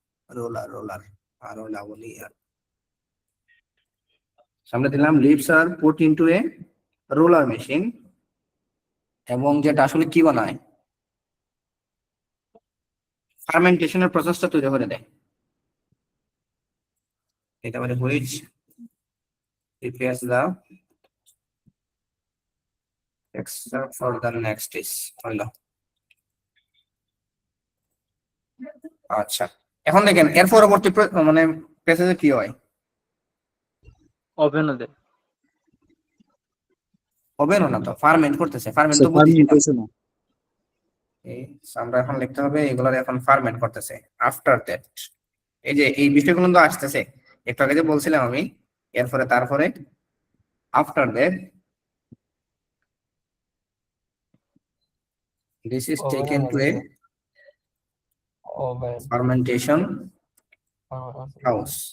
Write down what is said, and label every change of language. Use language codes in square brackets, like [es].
[bn] Roller আর OLA বলি আর সামনে দিলাম [en] leaves are put into a roller machine, [bn] এবং যেটা আসলে কি বানায়, ফার্মেন্টেশনের প্রসেসটা তৈরি করে দেয়। এটা বলে which [en] prepares the texture for the next stage [bn] হলো। আচ্ছা এখন দেখেন এর পরবর্তী মানে প্রসেসে কি হয়? ওভেনও দেয়। হবে না তো, ফার্মেন্ট করতেছে। ফার্মেন্ট তো বুঝতেছি না। আমরা এখন লিখতে হবে এগুলোর এখন ফার্মেন্ট করতেছে। আফটার দ্যাট, এই যে এই বিষয়গুলো তো আসতেছে একটু আগে যে বলছিলাম আমি, এরপরে তারপরে after that [en] this is taken to a fermentation house।